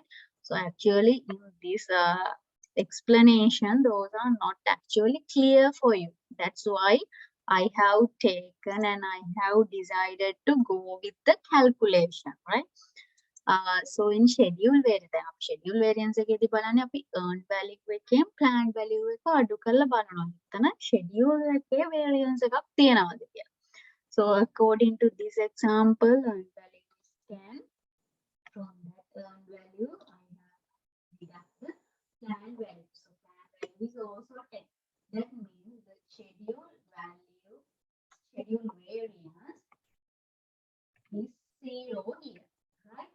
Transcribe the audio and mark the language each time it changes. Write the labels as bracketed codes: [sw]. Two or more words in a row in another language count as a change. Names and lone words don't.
[en] So actually in this explanation, those are not actually clear for you. That's why I have taken and I have decided to go with the calculation, right? So in schedule variance, schedule variance [si] එකේදී බලන්නේ අපි [en] earned value එකෙන් planned value [si] එක අඩු කරලා බලනවා. එතන schedule එකේ variance එකක් තියෙනවද කියලා. [en] So according to this example, earned value is 10. From that earned value, I have deduct the planned value. So planned value is also 10. That means the schedule value, schedule variance is 0 here, right?